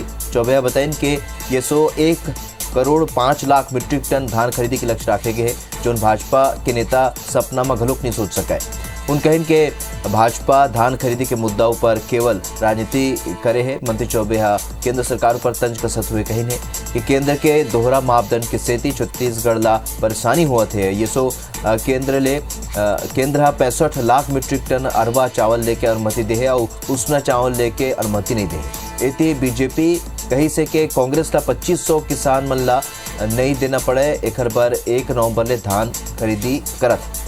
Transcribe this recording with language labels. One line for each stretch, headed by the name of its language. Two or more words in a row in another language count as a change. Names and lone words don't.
Chhattisgarhi: चौबे बताइन कि ये 1.5 करोड़ मीट्रिक टन धान खरीदी के लक्ष्य रखे गए है, जो भाजपा के नेता सपना में घलोक नहीं सोच सके। उन कहिन के भाजपा धान खरीदी के मुद्दाओं पर केवल राजनीति करे है। मंत्री चौबे केंद्र सरकार पर तंज कसत हुए कहिन है कि केंद्र के दोहरा मापदंड के सेती छत्तीसगढ़ ला परेशानी हुआ थे। ये केंद्र 65 लाख मीट्रिक टन अरबा चावल लेके अनुमति दे है और उसना चावल लेके अनुमति नहीं दे। इति बीजेपी कही से के कांग्रेस ला 2500 किसान मन ला नहीं देना पड़े, एक पर 1 नवंबर ले धान खरीदी करत।